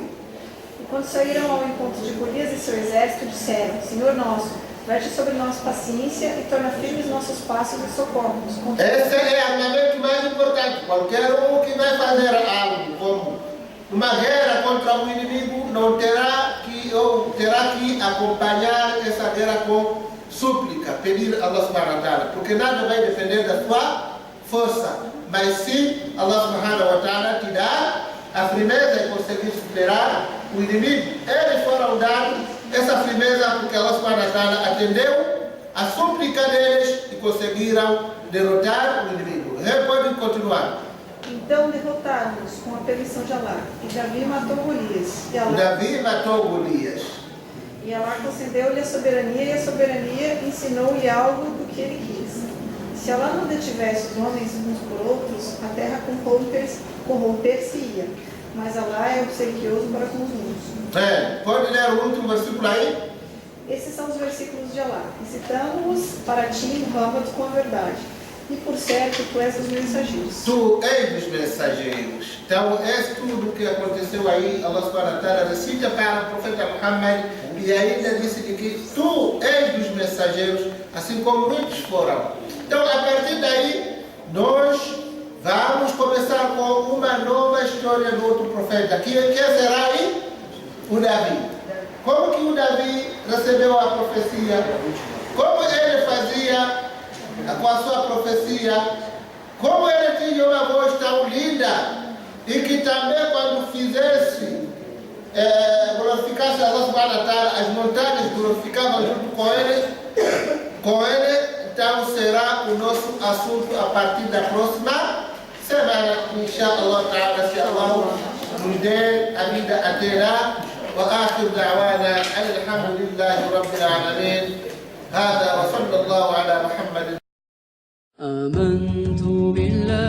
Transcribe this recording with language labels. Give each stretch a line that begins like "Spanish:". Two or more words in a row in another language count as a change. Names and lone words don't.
Portuguese: E quando saíram ao encontro de Golias e seu exército, disseram, Senhor nosso, verte sobre nós paciência e torna firmes nossos passos e socorros. Esse é o armamento mais importante. Qualquer um que vai fazer algo como uma guerra contra um inimigo não terá que acompanhar essa guerra com súplica, pedir a Allah
Arabic: سبحانه وتعالى,
Portuguese: porque nada vai depender da sua força, mas sim Allah
Arabic: سبحانه وتعالى
Portuguese: te dá a firmeza e conseguir superar o inimigo. Eles foram dar essa firmeza porque Allah
Arabic: سبحانه وتعالى
Portuguese: atendeu a súplica deles e conseguiram derrotar o inimigo. Pode continuar. Então derrotaram-nos com a permissão de Allah. E Davi matou Golias. Davi matou Golias. E Allah concedeu-lhe a soberania, e a soberania ensinou-lhe algo do que ele quis. Se Allah não detivesse os homens uns por outros, a terra corromper-se-ia. Mas Allah é obsequioso para com os muitos. Pode ler o último versículo aí? Esses são os versículos de Allah. E citamos para ti, Muhammad, com a verdade. E por certo, tu és dos mensageiros. Tu és dos mensageiros. Então, é tudo o que aconteceu aí. Allah
Arabic: سبحانه وتعالى
Portuguese: recita para o profeta Muhammad e ainda disse que tu és dos mensageiros, assim como muitos foram. Então, a partir daí, nós vamos começar com uma nova história do outro profeta. Que será aí? O Davi. Como que o Davi recebeu a profecia? com a sua profecia, como ele tinha uma voz tão linda, e que também quando fizesse, glorificasse Allah
Arabic: سبحانه وتعالى,
Portuguese: as montanhas glorificavam junto com ele, então será o nosso assunto a partir da próxima semana,
Arabic: إن شاء الله تعالى,
Portuguese: se Allah nos der a vida até lá.
Arabic: وآخر دعوانا أن الحمد لله رب العالمين. هذا وصلى الله على محمد. آمنت بالله